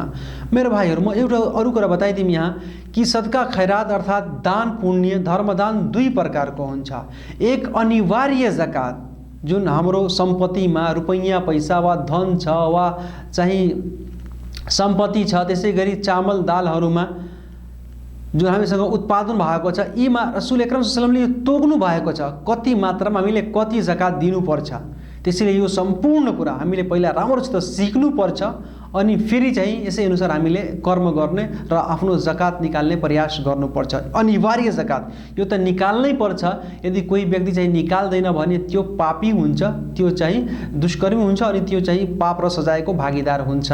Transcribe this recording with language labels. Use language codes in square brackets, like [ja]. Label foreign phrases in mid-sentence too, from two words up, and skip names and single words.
[ne] मेरो भाइहरू, म एउटा अरू कुरा बताइदिउँ यहाँ कि सदका खैरात अर्थात दान पुण्य धर्मदान दुई प्रकारको हुन्छ। एक अनिवार्य जकात जुन हाम्रो सम्पत्तिमा रुपैयाँ पैसा वा धन छ वा चाहिँ सम्पत्ति छ, त्यसै गरी चामल दालहरूमा जुन हामीसँग उत्पादन भएको छ, यीमा [ar] رسول أكرم صلى الله عليه [ne] वसल्लमले तोक्नु भएको छ कति मात्रामा हामीले कति जकात दिनुपर्छ। त्यसैले यो सम्पूर्ण कुरा हामीले पहिला राम्रोसित सिक्नुपर्छ अनि फेरि चाहिँ यसै अनुसार हामीले कर्म गर्ने र आफ्नो जकात निकाल्ने प्रयास गर्नुपर्छ। अनिवार्य जकात यो त निकाल्नै पर्छ। यदि कोही व्यक्ति चाहिँ निकाल्दैन भने त्यो पापी हुन्छ, त्यो चाहिँ दुष्कर्मी हुन्छ अनि त्यो चाहिँ पाप र सजायको भागीदार हुन्छ।